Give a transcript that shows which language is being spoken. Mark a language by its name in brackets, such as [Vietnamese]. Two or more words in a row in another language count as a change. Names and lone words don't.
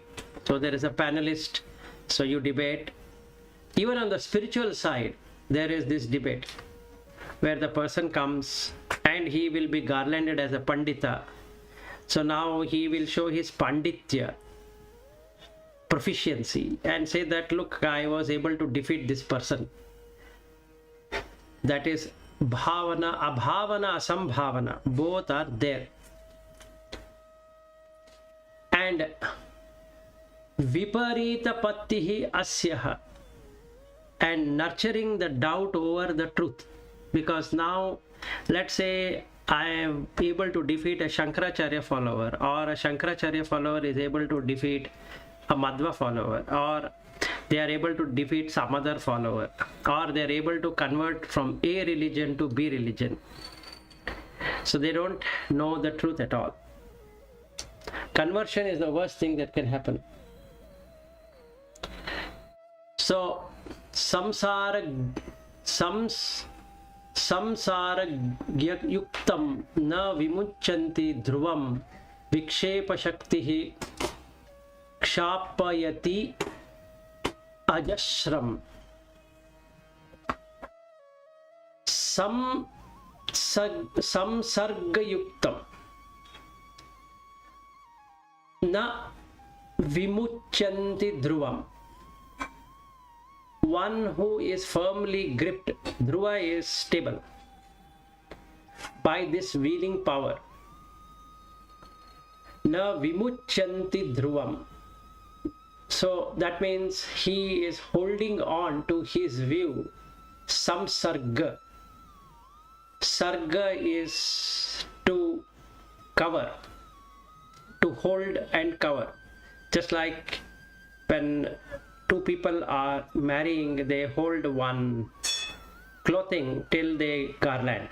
[English] So there is a panelist, so you debate. Even on the spiritual side, there is this debate where the person comes and he will be garlanded as a pandita. So now he will show his panditya, proficiency, and say that, look, I was able to defeat this person. That is [Sanskrit] भावना, अभावना, असम्भावना, [English] both are there. And [Sanskrit] विपरीत पत्तिः अस्य, [English] and nurturing the doubt over the truth. Because now, let's say I am able to defeat a Shankaracharya follower, or a Shankaracharya follower is able to defeat a Madhva follower, or they are able to defeat some other follower, or they are able to convert from A religion to B religion. So they don't know the truth at all. Conversion is the worst thing that can happen. [Sanskrit] सो संसार युक्तं न विमुञ्चन्ति ध्रुवं विक्षेप शक्तिः क्षपयति अजस्रम्. संसर्ग युक्तं न विमुञ्चन्ति ध्रुवम्. [English] One who is firmly gripped, dhruva is stable, by this wheeling power. [Sanskrit] न विमुञ्चन्ति ध्रुवम्. [English] So that means he is holding on to his view. Samsarga. Sarga is to cover, to hold and cover. Just like when two people are marrying, they hold one clothing till they garland.